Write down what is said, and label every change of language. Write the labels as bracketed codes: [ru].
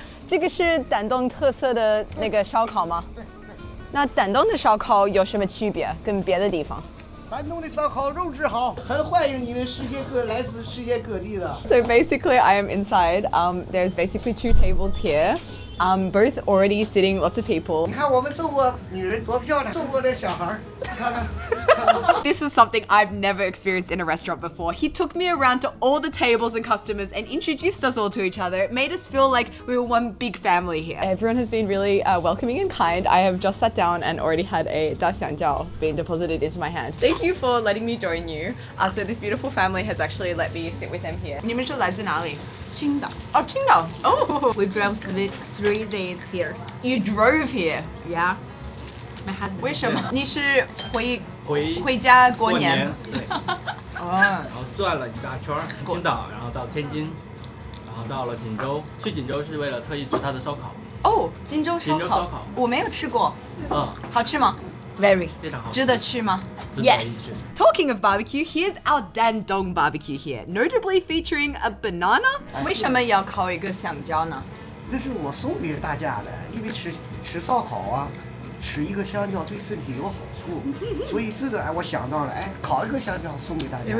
[zh] 这个是丹东特色的那个烧烤吗？对。那丹东的烧烤有什么区别？跟别的地方？丹东的烧烤肉质好，很欢迎你们来自世界各地的。 [en] So basically, I am inside. There's basically 2 tables here. Both already sitting, lots of people. [zh] 你看我们中国女人多漂亮，中国的小孩儿，看看。 [en] This is something I've never experienced in a restaurant before. He took me around to all the tables and customers and introduced us all to each other. It made us feel like we were one big family here. Everyone has been really welcoming and kind. I have just sat down and already had a daxiangjiao being deposited into my hand. Thank you for letting me join you. So this beautiful family has actually let me sit with them here. [zh] 你们是来自哪里？青岛。Oh, 青岛.Oh. [en] We drove 3 days here. You drove here. Yeah. My husband. [zh] 为什么？你是回家家过年？对。然后转了一大圈儿，青岛，然后到天津，然后到了锦州。去锦州是为了特意吃它的烧烤。哦，锦州烧烤，我没有吃过。好吃吗？ [en] Very. [zh] 非常好。值得吃吗？ [en] Yes. Talking of barbecue, here's our Dandong barbecue here, notably featuring a banana. [zh] 为什么要烤一个香蕉呢？这是我送给大家的，因为吃烧烤啊，吃一个香蕉对身体有好处，所以这个我想到了，烤一个香蕉送给大家。